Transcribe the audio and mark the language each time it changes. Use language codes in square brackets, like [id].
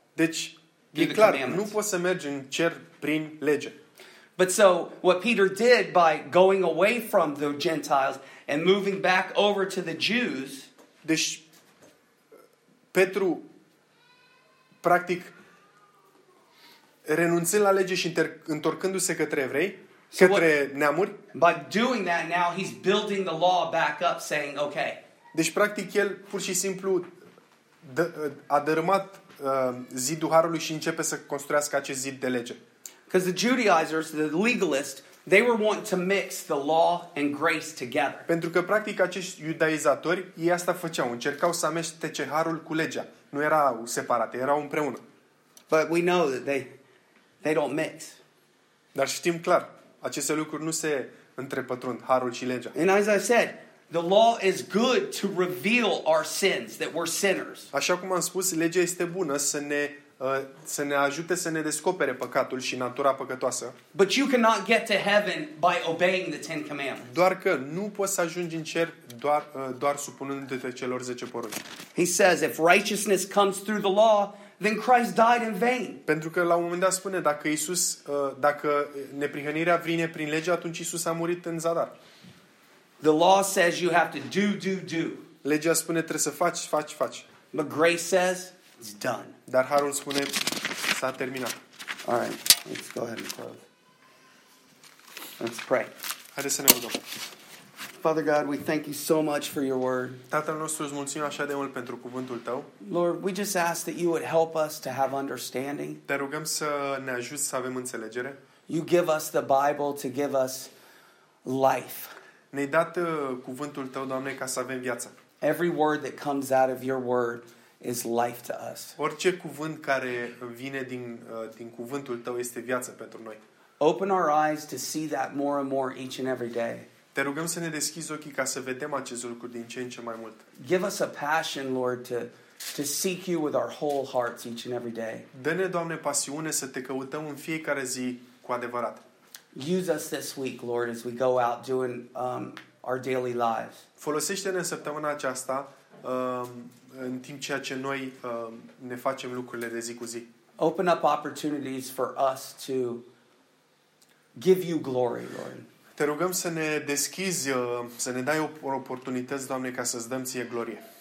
[ro] Deci e clar, nu poți să mergi în cer prin lege. [en] But so what Peter did by going away from the Gentiles and moving back over to the Jews. [ro] Deci Petru practic renunțând la lege și întorcându-se către evrei, către neamuri. [en] By doing that now he's building the law back up saying okay. [ro] Deci practic el pur și simplu a dărâmat zidul harului și începe să construiască acest zid de lege. [en] Because the Judaizers, the legalists, they were wanting to mix the law and grace together. [ro] Pentru că practic acești iudaizatori, ei asta făceau, încercau să amestece harul cu legea. Nu erau separate, erau împreună. [en] But we know that they don't mix. [ro] Dar știm clar, aceste lucruri nu se întrepătrund, harul și legea. [en] And as I said, the law is good to reveal our sins, that we're sinners. [ro] Așa cum am spus, legea este bună să ne ajute să ne descopere păcatul și natura păcătoasă. [en] But you cannot get to heaven by obeying the Ten Commandments. [ro] Doar că nu poți să ajungi în cer doar supunându-te celor 10 porunci. [en] He says if righteousness comes through the law, then Christ died in vain. [ro] Pentru că la un moment dat spune dacă Iisus dacă neprihănirea vine prin lege, atunci Iisus a murit în zadar. [en] The law says you have to do. [ro] Legea spune trebuie să faci. [en] But grace says it's done. [ro] Dar harul spune s-a terminat. [en] All right, let's go ahead and close. Let's pray. [ro] Haideți să ne rugăm. [en] Father God, we thank you so much for your word. [ro] Tatăl nostru, îți mulțumim așa de mult pentru cuvântul tău. [en] Lord, we just ask that you would help us to have understanding. [ro] Te rugăm să ne ajuți să avem înțelegere. [en] You give us the Bible to give us life. [ro] Ne-ai dat cuvântul tău, Doamne, ca să avem viață. [en] Every word that comes out of your word is life to us. [ro] Orice cuvânt care vine din cuvântul tău este viață pentru noi. [en] Open our eyes to see that more and more each and every day. [ro] Te rugăm să ne deschizi ochii ca să vedem acest lucru din ce în ce mai mult. [en] Give us a passion, Lord, to seek you with our whole hearts each and every day. [ro] Dă-ne, Doamne, pasiune să te căutăm în fiecare zi cu adevărat. [en] Use us this week, Lord, as we go out doing our daily lives. [ro] Folosește-ne săptămâna aceasta în timp ceea ce noi ne facem lucrurile de zi cu zi. [en] Open up opportunities for us to give you glory, Lord. [ro] Te rugăm să ne deschizi, să ne dai oportunități, Doamne, ca să-ți dăm ție glorie.